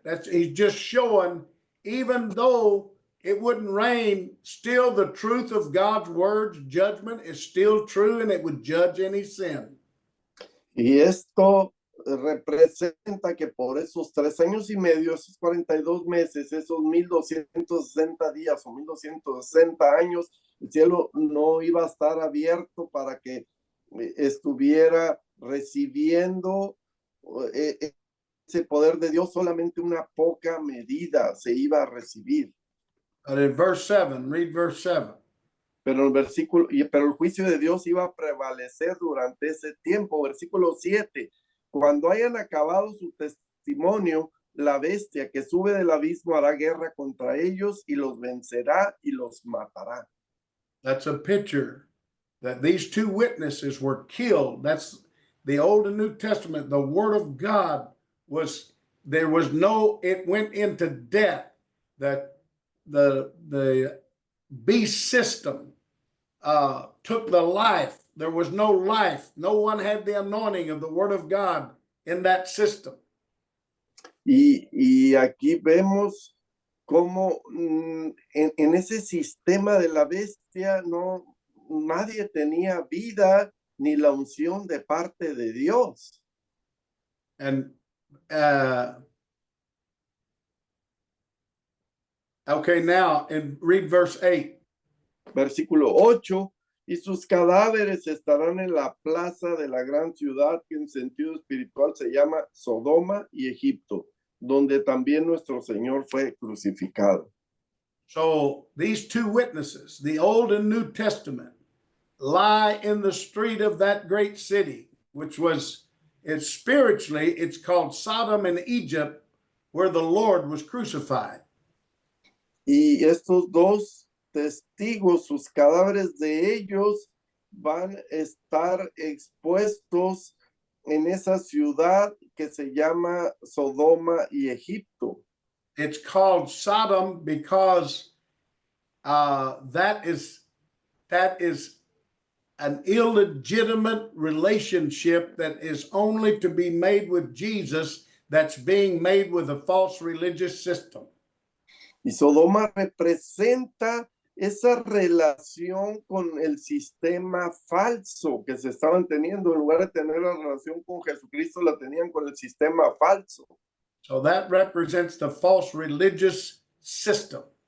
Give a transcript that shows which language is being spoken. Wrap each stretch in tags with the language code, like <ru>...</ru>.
<en>He's just showing, even though it wouldn't rain, still the truth of God's words, judgment is still true, and it would judge any sin.</en> <es>Y esto representa que por esos 3 años y medio, esos 42 meses, esos 1,260 días o 1,260 años, el cielo no iba a estar abierto para que estuviera recibiendo ese poder de Dios. Solamente una poca medida se iba a recibir.</es> <en>But in verse 7, read verse 7.</en> <es>Pero el juicio de Dios iba a prevalecer durante ese tiempo. Versículo 7. Cuando hayan acabado su testimonio, la bestia que sube del abismo hará guerra contra ellos y los vencerá y los matará.</es> <en>That's a picture that these two witnesses were killed. That's the Old and New Testament. The word of God it went into death. That the beast system took the life. There was no life. No one had the anointing of the word of God in that system.</en> <es>Y aquí vemos cómo en ese sistema de la bestia nadie tenía vida ni la unción de parte de Dios.</es> <en>And okay, now read verse 8.</en> <es>Versículo 8. Y sus cadáveres estarán en la plaza de la gran ciudad, que en sentido espiritual se llama Sodoma y Egipto, donde también nuestro Señor fue crucificado.</es> <en>So these two witnesses, the Old and New Testament, lie in the street of that great city, which spiritually, it's called Sodom and Egypt, where the Lord was crucified.</en> <es>Y estos dos testigos, sus cadáveres de ellos van a estar expuestos en esa ciudad que se llama Sodoma y Egipto.</es> <en>It's called Sodom because that is an illegitimate relationship that is only to be made with Jesus, that's being made with a false religious system.</en> <es>Y Sodoma representa esa relación con el sistema falso que se estaban teniendo. En lugar de tener la relación con Jesucristo, la tenían con el sistema falso.</es> <en>So that represents the false religious system.</en>